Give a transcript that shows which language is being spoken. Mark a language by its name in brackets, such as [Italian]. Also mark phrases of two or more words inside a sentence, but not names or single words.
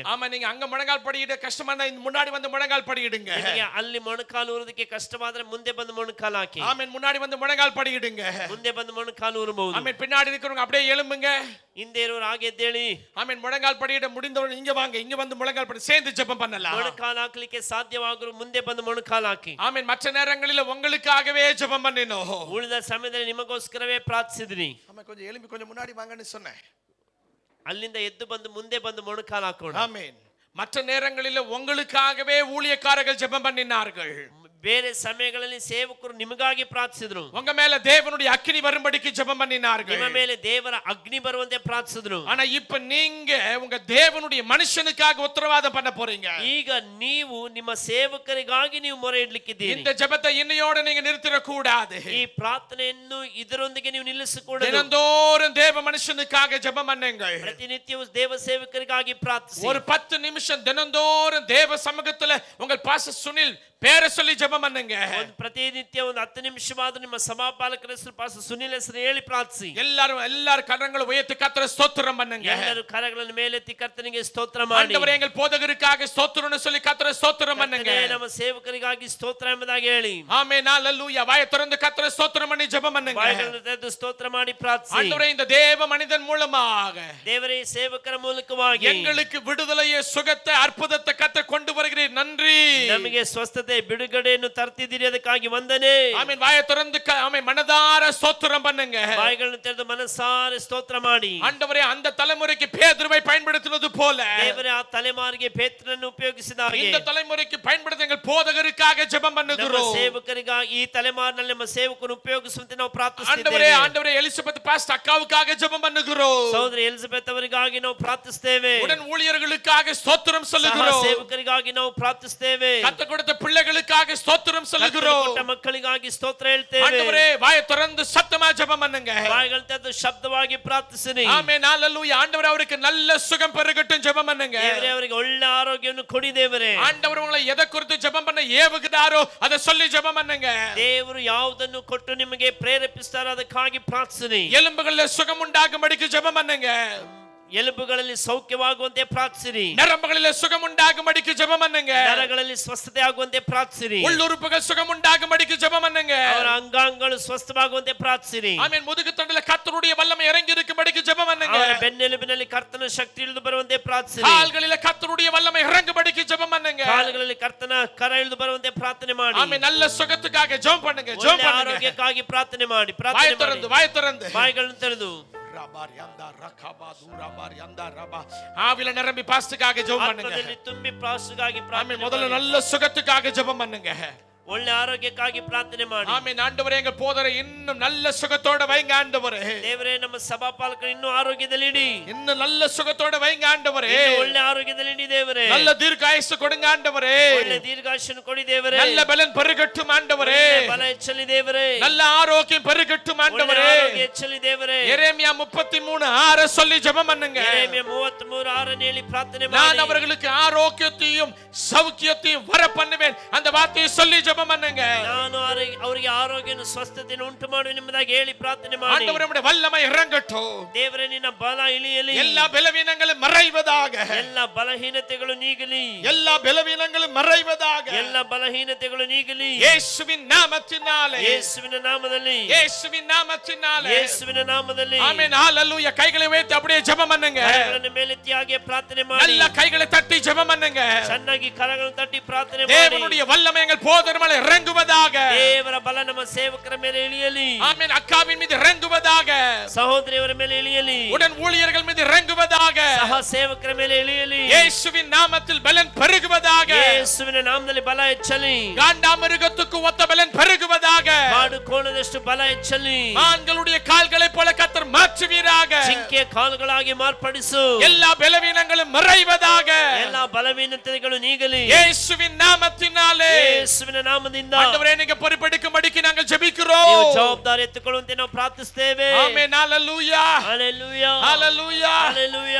[Tamil] ஆமா, நீங்க அங்க முழங்கால் படியிட கஷ்டமா இருந்தா இந்த முன்னாடி வந்து முழங்கால் படியிடுங்க. [Kannada] ನಿಮಗೆ ಅಲ್ಲಿ ಮೊಣಕಾಲು ಊರೋದಕ್ಕೆ ಕಷ್ಟವಾದ್ರೆ ಮುಂದೆ ಬಂದು ಮೊಣಕಾಲು ಹಾಕಿ. [Tamil] ஆமென். முன்னாடி வந்து முழங்கால் படியிடுங்க. [Kannada] ಮುಂದೆ ಬಂದು ಮೊಣಕಾಲು ಊರಬಹುದು. [Tamil] ஆமென். பின்னாடி இருக்கிறவங்க அப்படியே எழும்புங்க. [Kannada] ಹಿಂದೆ ಇರೋರು ಹಾಗೆ ಎದ್ದೇಳಿ. [Tamil] ஆமென். முழங்கால் படியிட முடிந்தவங்க இங்க வாங்க. இங்க வந்து முழங்கால் படி சேர்ந்து ஜெபம் பண்ணலாம். [Kannada] ಮೊಣಕಾಲು ಹಾಕ್ಲಿಕ್ಕೆ ಸಾಧ್ಯವಾಗರು ಮುಂದೆ ಬಂದು ಮೊಣಕಾಲು ಹಾಕಿ. [Tamil] ஆமென். மற்ற நேரங்களில் உங்களுக்காகவே ஜெபம் பண்ணினோம். [Kannada] ಉಳಿದ ಸಮಯದಲ್ಲಿ ನಿಮಗೋಸ್ಕರವೇ ಪ್ರಾರ್ಥಿಸಿದ್ರಿ. [Tamil] ஆமென். கொஞ்சம் எழும்பி கொஞ்சம் முன்னாடி வாங்கன்னு சொன்னேன். [Kannada] ಅಲ್ಲಿಂದ ಎದ್ದು ಬಂದು ಮುಂದೆ ಬಂದು ಮೊಣಕಾಲು ಹಾಕೋಣ. [Tamil] ஆமென். மற்ற நேரங்களில் உங்களுக்காகவே ஊழியக்காரர்கள் ஜெபம் பண்ணினார்கள். [Kannada] ಬೇರೆ ಸಮಯಗಳಲ್ಲಿ ಸೇವಕರು ನಿಮಗಾಗಿ ಪ್ರಾರ್ಥಿಸಿದ್ರು. [Tamil] உங்க மேல தேவனுடைய அக்கினி வரும்படிக்கு ஜெபம் பண்ணினார்கள். [Kannada] ನಿಮ್ಮ ಮೇಲೆ ದೇವರ ಅಗ್ನಿ ಬರುವಂತೆ ಪ್ರಾರ್ಥಿಸಿದ್ರು. [Tamil] ஆனா இப்ப நீங்க உங்க தேவனுடைய மனுஷனுக்காக உத்தரவாதம் பண்ண போறீங்க. [Kannada] ಈಗ ನೀವು ನಿಮ್ಮ ಸೇವಕರಿಗಾಗಿ ನೀವು ಮೊರೆ ಇಡ್ಲಿಕ್ಕಿದ್ದೀರಿ. [Tamil] இந்த ஜெபத்தை இன்னையோட நீங்க நிறுத்திட கூடாது. [Kannada] ಈ ಪ್ರಾರ್ಥನೆಯನ್ನು ಇದರೊಂದಿಗೆ ನೀವು ನಿಲ್ಲಿಸಕೂಡದು. [Tamil] தினந்தோறும் தேவ மனுஷனுக்காக ஜெபம் பண்ணுங்கள். [Kannada] ಪ್ರತಿನಿತ್ಯವೂ ದೇವ ಸೇವಕರಿಗಾಗಿ ಪ್ರಾರ್ಥಿಸಿ. [Tamil] ஒரு 10 நிமிஷம் தினந்தோறும் தேவ சமூகத்துல உங்கள் பாஸ்டர் சுனில் பேரை சொல்லி ஜெபம் பண்ணுங்க. [Kannada] ಪ್ರತಿನಿತ್ಯ ಒಂದು 10 ನಿಮಿಷವಾದರೂ ನಿಮ್ಮ ಸಭಾಪಾಲಕರ ಹೆಸರು ಪಾಸ್ಟರ್ ಸುನಿಲ್ ಹೆಸರು ಹೇಳಿ ಪ್ರಾರ್ಥಿಸಿ. [Tamil] எல்லாரும் கரங்களை உயர்த்தி கர்த்தரை ஸ்தோத்திரம் பண்ணுங்க. [Kannada] ಎಲ್ಲರೂ ಕರಗಳನ್ನು ಮೇಲೆತ್ತಿ ಕರ್ತನಿಗೆ ಸ್ತೋತ್ರ ಮಾಡಿ. [Tamil] ஆண்டவரே எங்கள் போதகருக்காக ஸ்தோத்திரம்னு சொல்லி கர்த்தரை ஸ்தோத்திரம் பண்ணுங்க. [Kannada] ನಮ್ಮ ಸೇವಕರಿಗಾಗಿ ಸ್ತೋತ್ರ ಎಂಬುದಾಗಿ ಹೇಳಿ. [Tamil] ஆமென் ஹalleluya. வாயை திறந்து கர்த்தரை ஸ்தோத்திரம் பண்ணி ஜெபம் பண்ணுங்க. [Kannada] ಬಾಯಿಗಳನ್ನು ತೆರೆದು ಸ್ತೋತ್ರ ಮಾಡಿ ಪ್ರಾರ್ಥಿಸಿ. [Tamil] ஆண்டவரே இந்த தேவ மனிதன் மூலமாக [Kannada] ದೇವರೇ ಸೇವಕರ ಮೂಲಕವಾಗಿ [Tamil] எங்களுக்கு விடுதலையை சுகத்தை அற்புதத்தை கர்த்தர் கொண்டு வருகிறீர். நன்றி நன்றி. [Kannada] ನಮಗೆ ಸ್ವಸ್ಥತೆ ಬಿಡುಗಡೆಯನ್ನು ತರ್ತಿದ್ದೀರಿ, ಅದಕ್ಕಾಗಿ ವಂದನೆ. [Tamil] ஆமென். வாயை திறந்து ஆமென் மனதார ஸ்தோத்திரம் பண்ணுங்க. [Kannada] ಬಾಯಿಗಳನ್ನು ತೆರೆದು ಮನಸಾರೆ ಸ್ತೋತ್ರ ಮಾಡಿ. [Tamil] ஆண்டவரே, அந்த தலைமுறைக்கு பேதுருவை பயன்படுத்தினது போல [Kannada] ದೇವರೇ ಆ ತಲೆಮಾರಿಗೆ ಪೇತ್ರನನ್ನು ಉಪಯೋಗಿಸಿದ ಹಾಗೆ [Tamil] இந்த தலைமுறைக்கு பயன்படுத்த எங்கள் போதகருக்காக ஜெபம் [Kannada] ನಮ್ಮ [Tamil] பண்ணுகிறோம். [Kannada] ಸೇವಕರಿಗಾಗಿ, ಈ ತಲೆಮಾರಿನಲ್ಲಿ ನಮ್ಮ ಸೇವಕರನ್ನು ಉಪಯೋಗಿಸುವಂತೆ ನಾವು [Tamil] ஆண்டவரே, [Kannada] ಪ್ರಾರ್ಥಿಸುತ್ತೇವೆ. [Tamil] ஆண்டவரே, எலிசபெத் பாஸ்டர் அக்காவுக்காக ஜெபம் பண்ணுகிறோம். [Kannada] ಸಹೋದರಿ ಎಲಿಜಬೆತ್ ಅವರಿಗಾಗಿ ನಾವು ಪ್ರಾರ್ಥಿಸುತ್ತೇವೆ. [Tamil] உடன் ஊழியர்களுக்காக ஸ்தோத்திரம் [Kannada] ಸಹ [Tamil] சொல்லுகிறோம். [Kannada] ಸೇವಕರಿಗಾಗಿ ನಾವು ಪ್ರಾರ್ಥಿಸುತ್ತೇವೆ. [Tamil] கர்த்தர் கொடுத்த பிள்ளைகளுக்காக ஸ்தோத்திரம் [Kannada] ಕರ್ತನು [Tamil] சொல்லுகிறோம். [Kannada] ಕೊಟ್ಟ ಮಕ್ಕಳಿಗಾಗಿ ಸ್ತೋತ್ರ ಹೇಳ್ತೇವೆ. [Tamil] ஆண்டவரே, வாயை திறந்து சத்தமா ஜெபம் பண்ணுங்க. [Kannada] ಬಾಯಿಗಳನ್ನು ತೆರೆದು ಶಬ್ದವಾಗಿ ಪ್ರಾರ್ಥಿಸಿರಿ. [Tamil] ஆமென். ஹalleluya. ஆண்டவரே, அவருக்கு நல்ல சுகம் பெருகட்டும் ஜெபம் பண்ணுங்க. [Kannada] ದೇವರೇ ಅವರಿಗೆ ಒಳ್ಳೆ ಆರೋಗ್ಯವನ್ನು ಕೊಡಿ ದೇವರೇ. [Tamil] ஆண்டவர் உங்களை எதை குறித்து ஜெபம் பண்ண ஏவுகிறாரோ அதை சொல்லி ஜெபம் பண்ணுங்க. [Kannada] ದೇವರು ಯಾವುದನ್ನು ಕೊಟ್ಟು ನಿಮಗೆ ಪ್ರೇರೇಪಿಸ್ತಾರೋ ಅದಕ್ಕಾಗಿ ಪ್ರಾರ್ಥಿಸಿರಿ. [Tamil] எலும்புகளில் சுகம் உண்டாகும்படிக்கு ஜெபம் பண்ணுங்க. [Kannada] ಎಲುಬುಗಳಲ್ಲಿ ಸೌಖ್ಯವಾಗುವಂತೆ ಪ್ರಾರ್ಥಿಸಿರಿ. [Tamil] நரம்புகளில் சுகம் உண்டாகும்படிக்கு ஜெபம் பண்ணுங்க. [Kannada] ನರಗಳಲ್ಲಿ ಸ್ವಸ್ಥತೆ ಆಗುವಂತೆ ಪ್ರಾರ್ಥಿಸಿರಿ. [Tamil] உள்ளுறுப்புகள் சுகம் உண்டாகும்படிக்கு ஜெபம் பண்ணுங்க. [Kannada] ಅವರ ಅಂಗಾಂಗಗಳು ಸ್ವಸ್ಥವಾಗುವಂತೆ ಪ್ರಾರ್ಥಿಸಿರಿ. [Tamil] ஆமென். முதுகு தண்டில கர்த்தருடைய வல்லமை இறங்கி இருக்கும்படிக்கு ஜெபம் பண்ணுங்க. [Kannada] ಅವರ ಬೆನ್ನೆಲುಬಿನಲ್ಲಿ ಕರ್ತನ ಶಕ್ತಿ ಇಳಿದು ಬರುವಂತೆ ಪ್ರಾರ್ಥಿಸಿರಿ. [Tamil] கால்களில கர்த்தருடைய வல்லமை இறங்கும்படிக்கு ஜெபம் பண்ணுங்க. [Kannada] ಕಾಲುಗಳಲ್ಲಿ ಕರ್ತನ ಕರ ಇಳಿದು ಬರುವಂತೆ ಪ್ರಾರ್ಥನೆ ಮಾಡಿ. [Tamil] ஆமென். நல்ல சுகத்துக்காக ஜெபம் பண்ணுங்க. ஜெபம் [Kannada] ಒಳ್ಳೆ [Tamil] பண்ணுங்க. [Kannada] ಆರೋಗ್ಯಕ್ಕಾಗಿ ಪ್ರಾರ್ಥನೆ ಮಾಡಿ. [Tamil] வாய் [Kannada] ಪ್ರಾರ್ಥನೆ [Tamil] திறந்து, [Kannada] ಮಾಡಿ. [Tamil] வாய் திறந்து. [Kannada] ಬಾಯಿಗಳನ್ನು ತೆರೆದು [Tamil] ஆவில நிரம்பி பாஸ்டுக்காக ஜெபம் பண்ணுங்க. [Kannada] ಆತ್ಮದಲ್ಲಿ ತುಂಬಿ ಪ್ರಾರ್ಥನೆಗಾಗಿ [Tamil] ஆமென். [Kannada] ಪ್ರಾರ್ಥನೆ [Tamil] முதல்ல [Kannada] ಮಾಡಿ. [Tamil] நல்ல சுகத்துக்காக ஜெபம் பண்ணுங்க. [Kannada] ಒಳ್ಳೆ ಆರೋಗ್ಯಕ್ಕಾಗಿ ಪ್ರಾರ್ಥನೆ ಮಾಡಿ. [Tamil] ஆமென். ஆண்டவரே, எங்க போதரை இன்னும் நல்ல சுகத்தோட வைங்க ஆண்டவரே. [Kannada] ದೇವರೇ, ನಮ್ಮ ಸಭಾಪಾಲಕರು ಇನ್ನೂ ಆರೋಗ್ಯದಲ್ಲಿ ಇಡಿ. [Tamil] இன்னும் நல்ல சுகத்தோட வைங்க ஆண்டவரே. [Kannada] ಇನ್ನೂ ಒಳ್ಳೆ ಆರೋಗ್ಯದಲ್ಲಿ ಇಡಿ ದೇವರೇ. [Tamil] நல்ல தீர்க்காயுசு கொடுங்க ஆண்டவரே. [Kannada] ಒಳ್ಳೆ ದೀರ್ಘಾಯುಷ್ಯವನ್ನು ಕೊಡಿ ದೇವರೇ. [Tamil] நல்ல பலன் பெருகட்டும் ஆண்டவரே. [Kannada] ಒಳ್ಳೆ ಬಲ ಹೆಚ್ಚಲಿ ದೇವರೇ. [Tamil] நல்ல ஆரோக்கியம் பெருகட்டும் [Kannada] ಒಳ್ಳೆ [Tamil] ஆண்டவரே. [Kannada] ಆರೋಗ್ಯ ಹೆಚ್ಚಲಿ ದೇವರೇ. [Tamil] எரேமியா 33:6 சொல்லி ஜெபம் பண்ணுங்க. [Kannada] ಯೆರೆಮೀಯ 33:6 ಹೇಳಿ ಪ್ರಾರ್ಥನೆ [Tamil] நான் [Kannada] ಮಾಡಿ. [Tamil] அவர்களுக்கு ஆரோக்கியத்தையும் சௌக்கியத்தையும் வர பண்ணுவேன். அந்த வார்த்தையை சொல்லி ஜெபம் பண்ணுங்க. [Kannada] ನಾನು ಅವರಿಗೆ ಆರೋಗ್ಯವನ್ನು ಸ್ವಸ್ಥತೆಯನ್ನು ಉಂಟು ಮಾಡುವೆನು ಎಂಬುದಾಗಿ ಹೇಳಿ ಪ್ರಾರ್ಥನೆ ಮಾಡಿ. [Tamil] ஆண்டவரே, உம்முடைய வல்லமை இறங்கட்டும். [Kannada] ದೇವರೇ, ನಿನ್ನ ಬಲ ಇಳಿಯಲಿ. [Tamil] எல்லா பலவீனங்களும் மறைவதாக. [Kannada] ಎಲ್ಲ ಬಲಹೀನತೆಗಳು ನೀಗಲಿ. [Tamil] எல்லா பலவீனங்களும் மறைவதாக. [Kannada] ಎಲ್ಲ ಬಲಹೀನತೆಗಳು ನೀಗಲಿ. [Tamil] இயேசுவின் நாமத்தினாலே. [Kannada] ಯೇಸುವಿನ ನಾಮದಲ್ಲಿ. [Tamil] இயேசுவின் நாமத்தினாலே. [Kannada] ಯೇಸುವಿನ ನಾಮದಲ್ಲಿ. [Tamil] ஆமென். ஹalleluya. கைகளை உயர்த்தி அப்படியே ஜெபம் பண்ணுங்க. [Kannada] ಕರಗಳನ್ನು ಮೇಲೆತ್ತಿ ಹಾಗೆ ಪ್ರಾರ್ಥನೆ ಮಾಡಿ. [Tamil] நல்ல கைகளை தட்டி ஜெபம் பண்ணுங்க. [Kannada] ಚೆನ್ನಾಗಿ ಕರಗಳನ್ನು ತಟ್ಟಿ ಪ್ರಾರ್ಥನೆ ಮಾಡಿ. [Tamil] தேவனுடைய வல்லமை எங்கள் போதர் மேலே இறங்குவதாக. [Kannada] ದೇವರ ಬಲ ನಮ್ಮ ಸೇವಕರ ಮೇಲೆ ಇಳಿಯಲಿ. [Tamil] ஆமென். அக்காவின் மீது இறங்குவதாக. [Kannada] ಸಹೋದರಿಯವರ ಮೇಲೆ ಇಳಿಯಲಿ. [Tamil] உடன் ஊழியர்கள் மீது இறங்குவதாக. [Kannada] ಸಹ ಸೇವಕರ ಮೇಲೆ ಇಳಿಯಲಿ. [Tamil] இயேசுவின் நாமத்தில் பலன் பெருகுவதாக. [Kannada] ಯೇಸುವಿನ ನಾಮದಲ್ಲಿ ಬಲ ಹೆಚ್ಚಲಿ. [Tamil] காண்டாமிருகத்துக்கு ஒத்த பலன் பெருகுவதாக. [Kannada] ಕಾಡು ಕೋಣದಷ್ಟು ಬಲ ಹೆಚ್ಚಲಿ. [Tamil] மான்களுடைய கால்களை போல கர்த்தர் மாற்றுவீராக. [Kannada] ಜಿಂಕೆ ಕಾಲುಗಳಾಗಿ ಮಾರ್ಪಡಿಸು. [Tamil] எல்லா பலவீனங்களும் மறைவதாக. [Kannada] ಎಲ್ಲ ಬಲವೀನತೆಗಳು ನೀಗಲಿ. [Tamil] இயேசுவின் நாமத்தினாலே. [Kannada] ಯೇಸುವಿನ ನಾಮದಿಂದ [Tamil] ஆண்டவரே, நீங்க பொறுப்பெடுக்கும்படிக்கு நாங்கள் [Kannada] ನೀವು [Tamil] ஜெபிக்கிறோம். [Kannada] ಜವಾಬ್ದಾರಿ ಎತ್ತುಕೊಳ್ಳುವಂತೆ ನಾವು ಪ್ರಾರ್ಥಿಸುತ್ತೇವೆ. [Tamil] ஆமென். ஹalleluya. [Kannada] ಹಲ್ಲೆಲೂಯಾ. [Tamil] ஹalleluya. [Kannada] ಹಲ್ಲೆಲೂಯಾ.